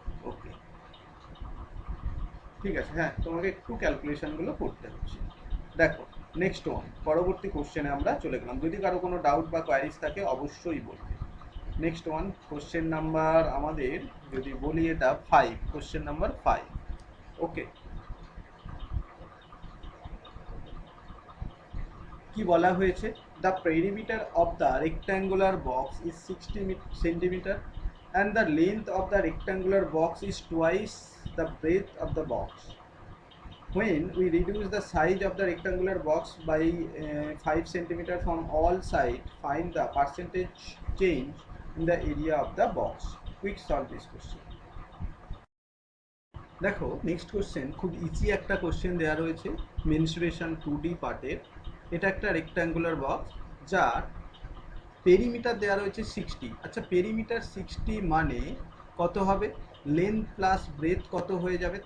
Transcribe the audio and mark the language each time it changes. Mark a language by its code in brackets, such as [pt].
[bn] ওকে, ঠিক আছে, হ্যাঁ তোমাকে একটু ক্যালকুলেশনগুলো করতে হচ্ছে। দেখো নেক্সট ওয়ান, পরবর্তী কোশ্চেনে আমরা চলে গেলাম। যদি কারো কোনো ডাউট বা কোয়ারিজ থাকে অবশ্যই বলবে। নেক্সট ওয়ান, কোশ্চেন নাম্বার আমাদের যদি বলি এটা 5, কোশ্চেন নাম্বার 5। [en] okay, [bn] কি বলা হয়েছে, [en] The perimeter of the rectangular box is 60 centimetre and the length of the rectangular box is twice the breadth of the box. when we reduce the size of the rectangular box by 5 centimeter from all sides, find the percentage change in the area of the box. Quick solve this question. [bn] দেখো next question খুব easy একটা question দেওয়া রয়েছে mensuration 2D পার্টের। এটা একটা rectangular box যার perimeter দেওয়া রয়েছে 60। আচ্ছা পেরিমিটার 60 মানে কত হবে? লেন্থ প্লাস ব্রেথ কত হয়ে যাবে?